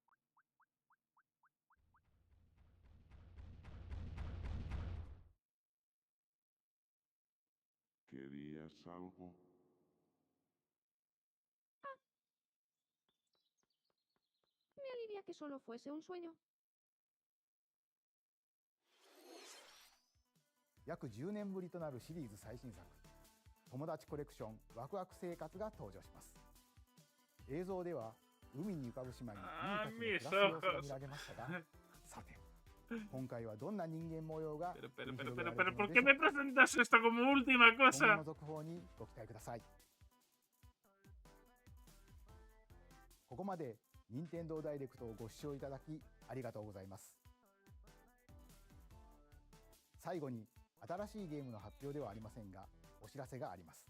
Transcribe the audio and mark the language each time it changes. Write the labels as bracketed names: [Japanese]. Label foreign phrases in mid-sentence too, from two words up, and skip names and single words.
[Spanish] ¿Querías algo? Me alivia que solo fuese un sueño. [Japanese] 約10年ぶりとなるシリーズ最新作友達コレクションワクワク生活が登場します。映像では海に浮かぶ島に人たちの暮らす様子が見られましたが、さて今回はどんな人間模様が [Spanish] Pero, ¿por qué me presentas esto como última [Japanese] 今後 [Spanish] cosa? [Japanese] の続報にご期待ください。ここまで任天堂ダイレクトをご視聴いただきありがとうございます。最後に新しいゲームの発表ではありませんが、お知らせがあります。